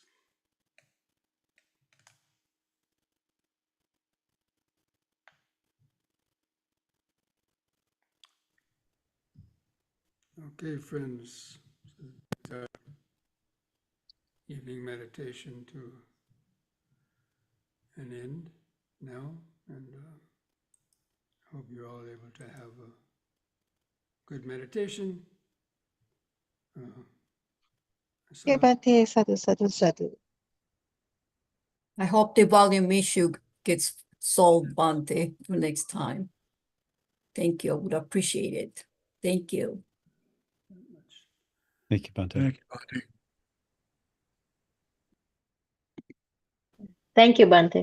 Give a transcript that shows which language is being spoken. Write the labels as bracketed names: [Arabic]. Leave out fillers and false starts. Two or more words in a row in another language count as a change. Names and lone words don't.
[English] Okay, friends, so it's our evening meditation to an end now, and I hope you're all able to have a good meditation. Okay, Bhante, [Pali] sadhu, sadhu, sadhu. [English] I hope the volume issue gets solved, Bhante, for next time. Thank you. I would appreciate it. Thank you. Thank you, Bhante. Thank you, Bhante. Thank you, Bhante.